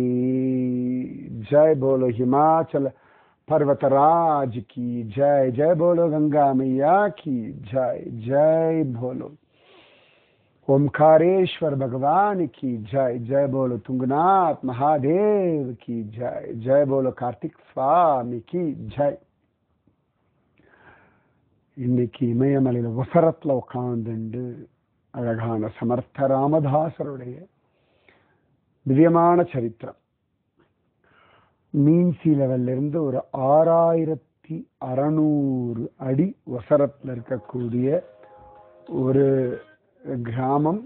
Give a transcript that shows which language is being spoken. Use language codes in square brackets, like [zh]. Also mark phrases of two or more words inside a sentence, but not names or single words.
[hi] जय बोलो हिमाचल पर्वतराज की जय। जय बोलो गंगा मैया की जय। जय बोलो ओमकारेश्वर भगवान की जय। जय बोलो तुंगनाथ महादेव की जय। जय बोलो कार्तिक स्वामी की जय। [ta] இன்னைக்கு இமயமலையில ஒசரத்துல உட்கார்ந்துண்டு அழகான சமர்த்த ராமதாசருடைய திவ்யமான சரித்திரம். [en] mean sea level [ta] இருந்து ஒரு 6600 அடி ஒசரத்துல இருக்கக்கூடிய ஒரு கிராமம்.